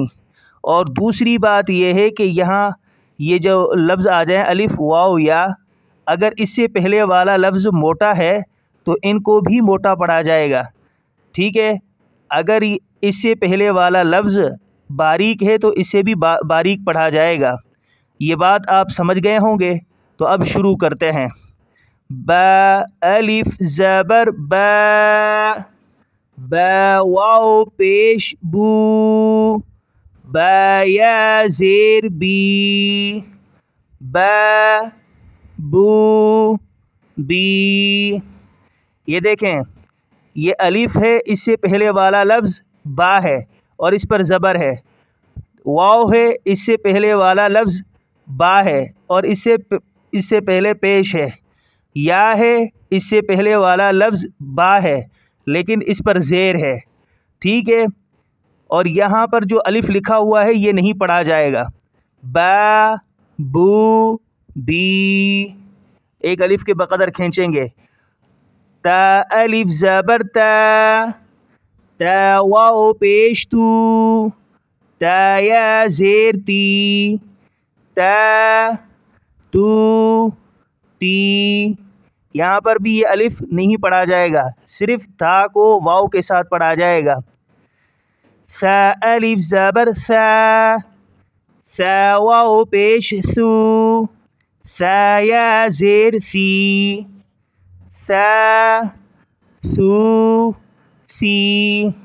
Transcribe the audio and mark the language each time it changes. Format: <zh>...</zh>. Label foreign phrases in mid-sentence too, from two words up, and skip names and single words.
<ur>اور دوسری بات یہ ہے کہ یہاں یہ جو لفظ آ جائیں الف، واو، یا، اگر اس سے پہلے والا لفظ موٹا ہے تو ان کو بھی موٹا پڑھا جائے گا، ٹھیک ہے۔ اگر اس سے پہلے والا لفظ باریک ہے تو اسے بھی باریک پڑھا جائے گا۔ یہ بات آپ سمجھ گئے ہوں گے، تو اب شروع کرتے ہیں۔ با، الف زبر با، با واو پیش بو، با یا زیر بی، با بو بی۔ یہ دیکھیں، یہ الف ہے، اس سے پہلے والا لفظ با ہے اور اس پر زبر ہے۔ واو ہے، اس سے پہلے والا لفظ با ہے اور اس سے پہلے پیش ہے۔ یا ہے، اس سے پہلے والا لفظ با ہے لیکن اس پر زیر ہے، ٹھیک ہے۔ اور یہاں پر جو الف لکھا ہوا ہے یہ نہیں پڑھا جائے گا۔ با، بو، بی، ایک الف کے بقدر کھینچیں گے۔ تا، الف زبر تا، تا واو پیش تو، تا یا زیر تی، تا تو تی۔ یہاں پر بھی یہ الف نہیں پڑھا جائے گا، صرف تا کو واو کے ساتھ پڑھا جائے گا۔ ثا، الف زبر ثا، ثا واو پیش ثو، ثا یا زیر ثی، ثا ثو ثی۔</ur>